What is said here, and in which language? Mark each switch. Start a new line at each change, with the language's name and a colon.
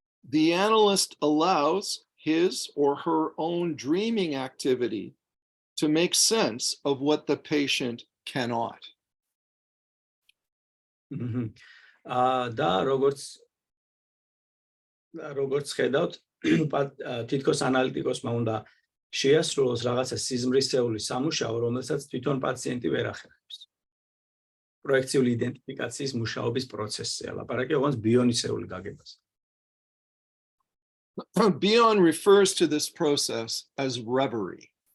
Georgian: The analyst allows his or her own dreaming activity to make sense of what the patient cannot. და როგორც ხედავთ, თითქოს ანალიტიკოსმა უნდა შეასრულოს რაღაცა სიზმრისეული სამუშაო, რომელსაც თვითონ პაციენტი ვერ ახერხებს. პროექციული იდენტიფიკაციის მუშაობის პროცესზე ლაპარაკი, ოღონდ ბიონისეული გაგებას.
English: Bion refers to this process as reverie.